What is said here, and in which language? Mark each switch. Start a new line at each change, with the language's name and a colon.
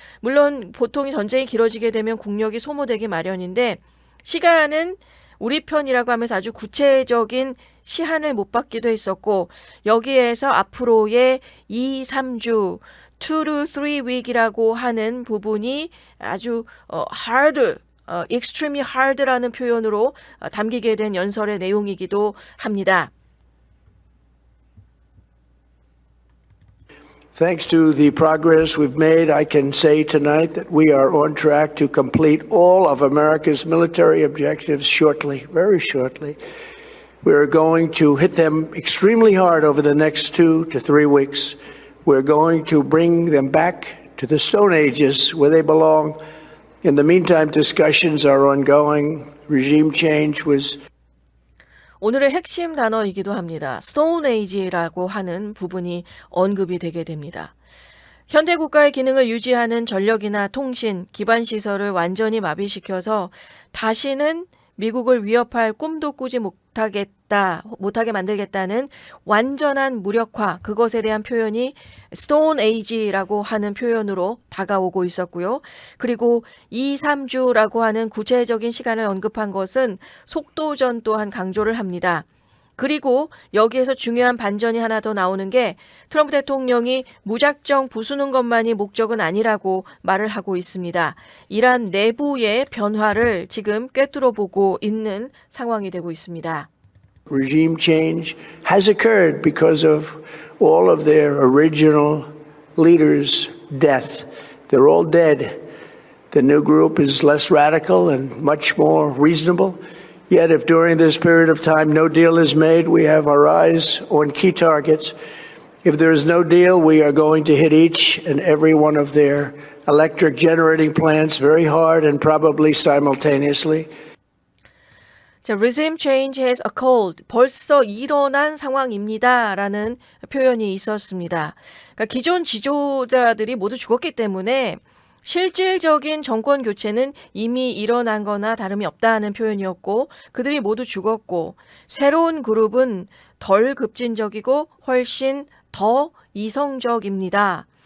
Korean: 물론 보통 전쟁이 길어지게 되면 국력이 소모되기 마련인데 시간은 우리 편이라고 하면서 아주 구체적인 시한을 못 받기도 했었고 여기에서 앞으로의 2, 3주
English: 2 to 3 week
Korean: 이라고 하는 부분이 아주
English: hard extremely hard
Korean: 라는 표현으로 담기게 된 연설의 내용이기도 합니다.
English: Thanks to the progress we've made, I can say tonight that we are on track to complete all of America's military objectives shortly, very shortly. We're going to hit them extremely hard over the next 2 to 3 weeks. We're going to bring them back to the Stone Ages where they belong. In the meantime, discussions are ongoing. Regime change was
Korean: 오늘의 핵심 단어이기도 합니다. 스톤 에이지라고 하는 부분이 언급이 되게 됩니다. 현대 국가의 기능을 유지하는 전력이나 통신, 기반 시설을 완전히 마비시켜서 다시는 미국을 위협할 꿈도 꾸지 못하게 만들겠다는 완전한 무력화, 그것에 대한 표현이 스톤 에이지라고 하는 표현으로 다가오고 있었고요. 그리고 2, 3주라고 하는 구체적인 시간을 언급한 것은 속도전 또한 강조를 합니다. 그리고 여기에서 중요한 반전이 하나 더 나오는 게 트럼프 대통령이 무작정 부수는 것만이 목적은 아니라고 말을 하고 있습니다. 이란 내부의 변화를 지금 꿰뚫어 보고 있는 상황이 되고 있습니다.
English: regime change has occurred because of all of their original leaders' death. They're all dead. The new group is less radical and much more reasonable. Yet if during this period of time no deal is made, we have our eyes on key targets. If there is no deal, we are going to hit each and every one of their electric generating plants very hard and probably simultaneously. 자, regime change has occurred.
Korean: 벌써 일어난 상황입니다라는 표현이 있었습니다. 그러니까 기존 지도자들이 모두 죽었기 때문에 실질적인 정권 교체는 이미 일어난 거나 다름이 없다는 표현이었고 그들이 모두 죽었고 새로운 그룹은 덜 급진적이고 훨씬 더 이성적입니다.